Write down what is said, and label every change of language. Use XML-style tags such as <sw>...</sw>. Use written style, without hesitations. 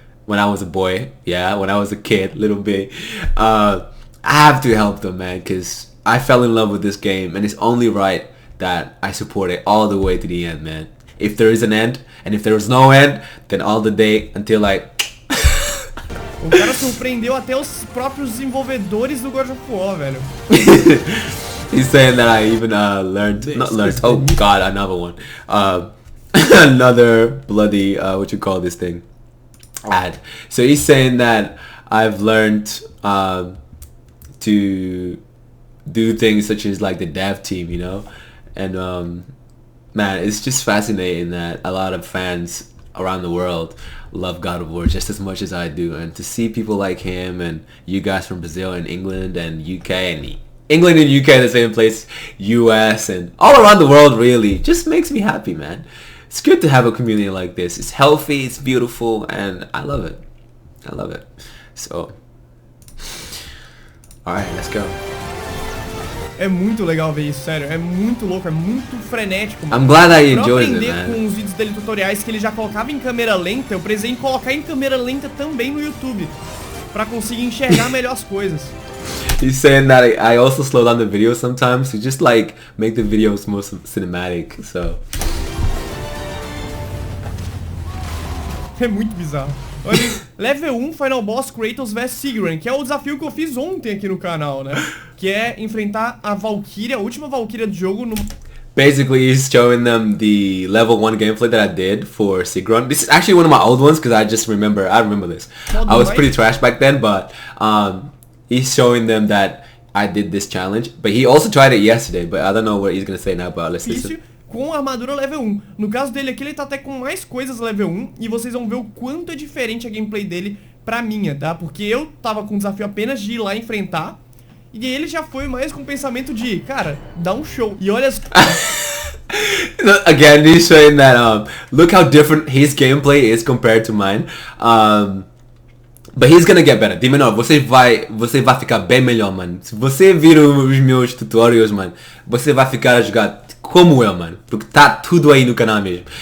<en>When I was a boy, yeah, when I was a kid, little bit. I have to help them, man, because I fell in love with this game, and it's only right that I support it all the way to the end, man. If there is an end, and if there is no end, then all the day until like...</en> <pt>O cara surpreendeu até os próprios desenvolvedores do God of War, velho.</pt> <en>He's saying that I even oh god, another one. Another bloody, what you call this thing? Ad. So he's saying that I've learned to do things such as like the dev team, you know? And man, it's just fascinating that a lot of fans around the world love God of War just as much as I do, and to see people like him and you guys from Brazil and England and UK and England and UK the same place, US and all around the world, really just makes me happy, man. It's good to have a community like this. It's healthy, it's beautiful, and I love it. I love it. So alright, let's go.</en> <pt>É muito legal ver isso, sério. É muito louco, é muito frenético, mano.</pt> <en>I'm glad I enjoyed it, man. man.</en> <pt>Com os vídeos dele tutoriais que ele já colocava em câmera lenta, eu precisei colocar em câmera lenta também no YouTube, pra conseguir enxergar melhor as coisas.</pt> <en>He's saying that I also slow down the video sometimes to just like make the videos more cinematic, so...</en> <pt>É muito bizarro. Olha, Level 1 Final Boss Kratos vs Sigrun, que é o desafio que eu fiz ontem aqui no canal, né? Que é enfrentar a Valkyria, a última Valkyria do jogo no...</pt> <en>Basically, he's showing them the level 1 gameplay that I did for Sigrun. This is actually one of my old ones because I remember this. I was pretty trash back then, but he's showing them that I did this challenge. But he also tried it yesterday, but I don't know what he's gonna say now, but let's listen.</en> <pt>Com armadura level 1. No caso dele aqui, ele tá até com mais coisas level 1, e vocês vão ver o quanto é diferente a gameplay dele pra minha, tá? Porque eu tava com o desafio apenas de ir lá enfrentar, e ele já foi mais com o pensamento de, cara, dá um show. E olha as...</pt> <en>Again, he's showing that, look how different his gameplay is compared to mine. But he's gonna get better.</en> <pt>DMENOR, você vai ficar bem melhor, mano. Se você vir os meus tutorials, mano, você vai ficar a jogar como eu, mano. Porque tá tudo aí no canal mesmo.</pt>